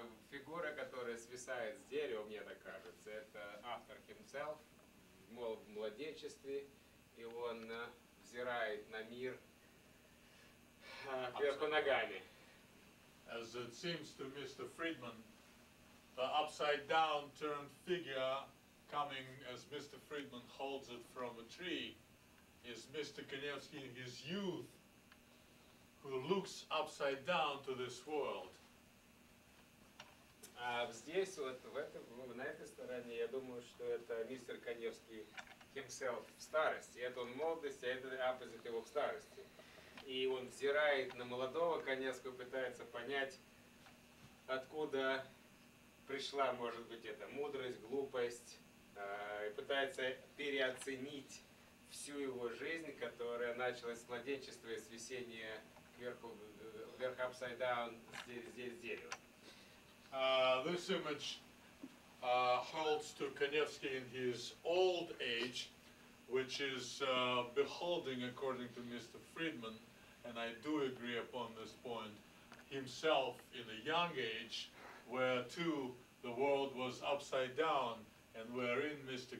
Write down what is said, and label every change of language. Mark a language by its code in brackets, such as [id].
[ru] Фигура, которая свисает с дерева, мне так кажется, это автор [en] himself, [ru] в младенчестве, и он взирает на мир кверху ногами. [en] As it seems to Mr. Friedman, the upside-down turned figure coming as Mr. Friedman holds it from a tree is Mr. Kanevsky in his youth, who looks upside down to this world. [ru] Здесь, вот на этой стороне, я думаю, что это мистер Каневский [en] himself [ru] в старости. Это он в молодости, а это [en] opposite [ru] его в старости. И он взирает на молодого Каневского, пытается понять, откуда пришла, может быть, эта мудрость, глупость, и пытается переоценить всю его жизнь, которая началась с младенчества и с висения вверх [en] upside down [ru] здесь дерево. [en] This image holds to Kanevsky in his old age, which is beholding, according to Mr. Friedman, and I do agree upon this point, himself in a young age, where too the world was upside down, and wherein Mr.